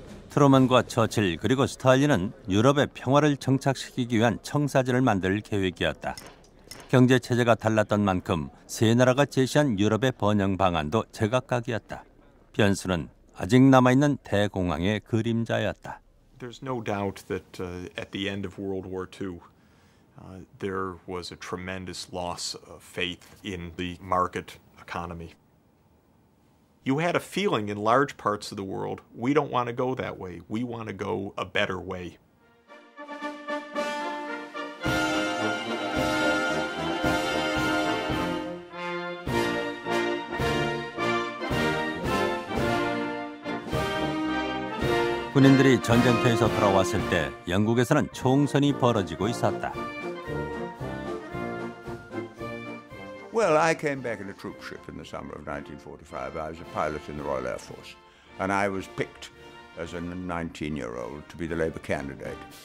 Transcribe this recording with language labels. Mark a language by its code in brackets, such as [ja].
[ko] 트루먼과 처칠 그리고 스탈린은 유럽의 평화를 정착시키기 위한 청사진을 만들 계획이었다. 경제 체제가 달랐던 만큼 세 나라가 제시한 유럽의 번영 방안도 제각각이었다. 변수는 아직 남아있는 대공황의 그림자였다. [en] There's no doubt that at the end of World War II, there was a tremendous loss of faith in the market economy. You had a feeling in large parts of the world, we don't want to go that way. We want to go a better way. [ko] 군인들이 전쟁터에서 돌아왔을 때 영국에서는 총선이 벌어지고 있었다. [en] Well, I came back in a troop ship in the summer of 1945. I was a pilot in the Royal Air Force, and I was picked as a 19-year-old to be the Labour candidate.